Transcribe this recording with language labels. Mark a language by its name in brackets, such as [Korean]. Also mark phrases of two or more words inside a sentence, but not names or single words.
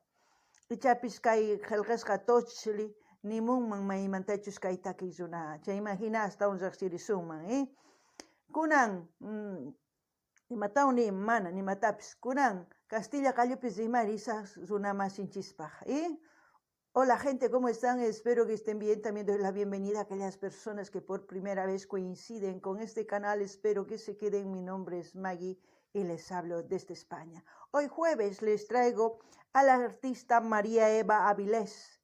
[Quechua] Ichapis kay qillqisqa Tochtli nimunman maymantachus kay takiyuna chayman hina astawan riqsirisunman. Kunan imataw ni mana nimatapis kunan Castilla qallupis rimarisaq runamasinchispaq. [Spanish] Hola gente, ¿cómo están? Espero que estén bien. También doy la bienvenida a aquellas personas que por primera vez coinciden con este canal. Espero que se queden. Mi nombre es Maggie y les hablo desde España. Hoy jueves les traigo a la artista María Eva Avilés.